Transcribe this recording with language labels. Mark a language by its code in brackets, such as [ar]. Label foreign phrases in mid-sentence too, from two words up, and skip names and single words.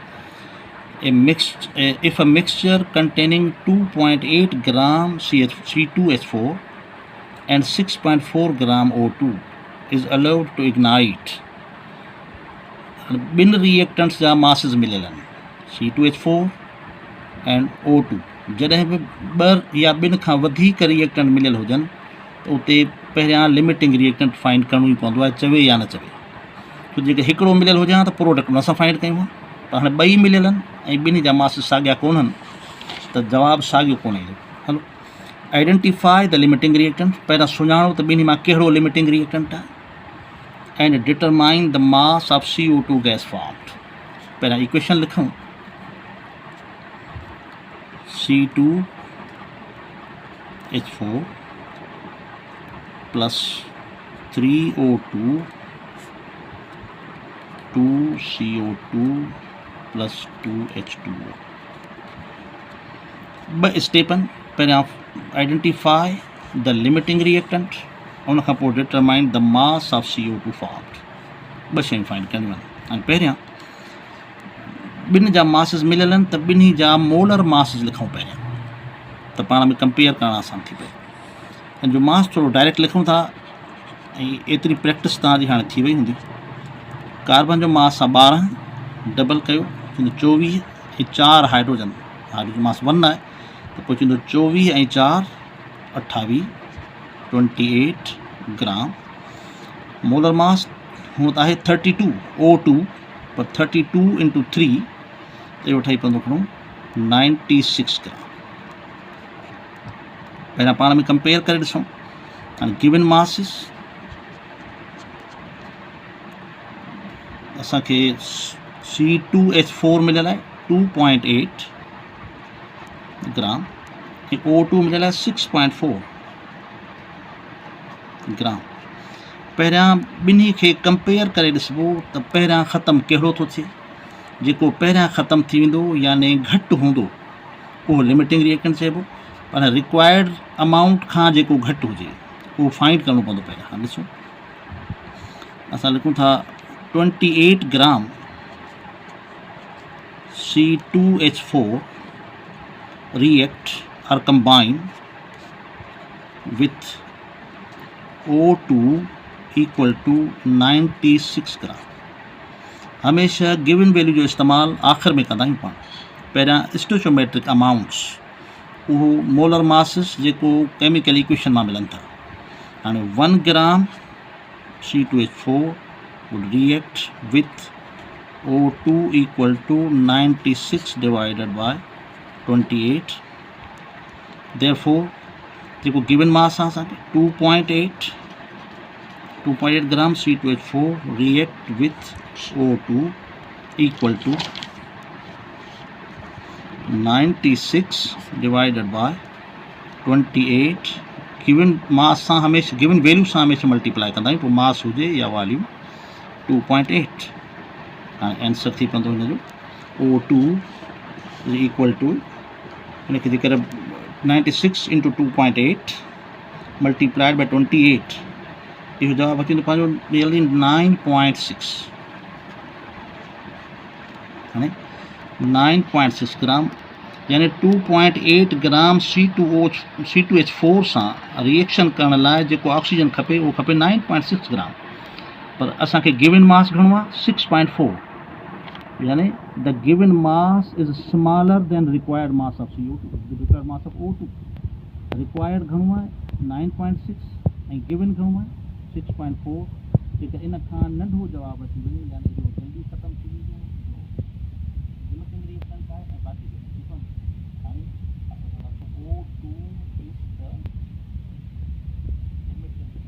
[en] If a mixture containing 2.8 gram C2H4 and 6.4 gram O2 is allowed to ignite, [sd] बिन रिएक्टेंट्स जा मासिस मिलियलनि C2H4 and O2 जॾहिं बि ॿ या ॿिनि खां वधीक रिएक्टेंट मिलियल हुजनि त उते पहिरियां [en] limiting reactant [sd] फाइंड करिणो ई पवंदो आहे, चवे या न चवे। छो जेके हिकिड़ो मिलियल हुजे हा त प्रोडक्ट न असां फाइंड कयूं, त हाणे ॿई मिलियल आहिनि ऐं ॿिन्ही जा मास साॻिया कोन्हनि त जवाबु साॻियो कोन ईंदो। हलो, [en] identify the limiting reactant, [sd] पहिरियां सुञाणो त ॿिन्ही मां कहिड़ो लिमिटिंग रिएक्टेंट आहे [en] and determine the mass of CO2 gas formed. [sd] पहिरियां इक्वेशन लिखूं, [en] C2H4 plus 3O2 2CO2 plus 2H2O। [sd] ॿ स्टेप आहिनि, पहिरियां [en] identify the limiting reactant, [sd] उन खां पोइ [en] determine the mass of CO2 formed. [sd] ॿ शयूं फाइंड करणियूं आहिनि। हाणे पहिरियां ॿिनि जा मासिस मिलियल आहिनि त ॿिन्ही जा [en] molar masses [sd] लिखूं पहिरियां, त पाण में कंपेयर करणु आसान थी पए। हिन जो मास थोरो डायरेक्ट लिखूं था ऐं एतिरी प्रैक्टिस तव्हांजी हाणे थी वई हूंदी। कार्बन जो मास आहे 12, डबल कयो थींदो 24 ऐं 4 हाइड्रोजन, हाइड्रोजन मास 1 आहे त पोइ थींदो 24 ऐं 4 28 28 ग्राम। [en] molar mass [sd] हूअं त आहे 32 O2 पर 32 × 3 त इहो ठही पवंदो खणो 96 ग्राम। पहिरियां पाण में कंपेयर करे ॾिसूं। हाणे [en] given masses [sd] असांखे C2H4 मिलियल आहे 2.8 ग्राम ऐं O2 मिलियल आहे 6.4 ग्राम। पहिरियां ॿिन्ही खे कंपेयर करे ॾिसबो त पहिरियां ख़तमु कहिड़ो थो थिए। जेको पहिरियां ख़तमु थी वेंदो यानी घटि हूंदो उहो [en] limiting reactant [sd] चइबो, पर [en] required amount [sd] खां जेको घटि हुजे उहो फाइंड करिणो पवंदो पहिरियां। हाणे ॾिसो, असां लिखूं था 28 ग्राम [en] C2H4 react or combine with O2 equal to [sd] 96 ग्राम। हमेशह [en] given value [sd] जो इस्तेमालु आख़िर में कंदा आहियूं पाण। पहिरियां [en] stoichiometric amounts, [sd] उहो [en] molar masses [sd] जेको [en] chemical equation [sd] मां मिलनि था। [en] हाणे 1 ग्राम C2H4 would react with O2 equal to 96 divided by 28। therefore [sd] जेको गिवन मास आहे असांखे 2.8 ग्राम [en] C2H4 react with O2 equal to 96 divided by 28। given mass [sd] सां हमेशह [en] given value [sd] सां हमेशह मल्टीप्लाई कंदा आहियूं, पोइ मास हुजे या वॉल्यूम 2.8। हाणे आंसर थी पवंदो हिन जो [en] O2 is equal to, [sd] हिनखे जेकर 96 × 2.8 [en] multiplied by 28, [sd] इहो जवाबु अची वेंदो पंहिंजो नियरली 9.6। हाणे 9.6 ग्राम यानी 2.8 ग्राम C2H4 सां रिएक्शन करण लाइ जेको ऑक्सीजन खपे उहो खपे 9.6 ग्राम, पर असांखे [en] given mass [sd] घणो आहे 6.4, [en] यानी the given mass is smaller than required mass of CO2, required mass of O2। [sd] रिक्वायर्ड घणो आहे 9.6 ऐं गिवन घणो आहे 6.4। जेकर इन खां नंढो जवाबु अची वञे यानी जो जल्दी ख़तमु थी वेंदो [en] limiting reactant [sd] आहे ऐं बाक़ी हाणे [en] O2 is the limiting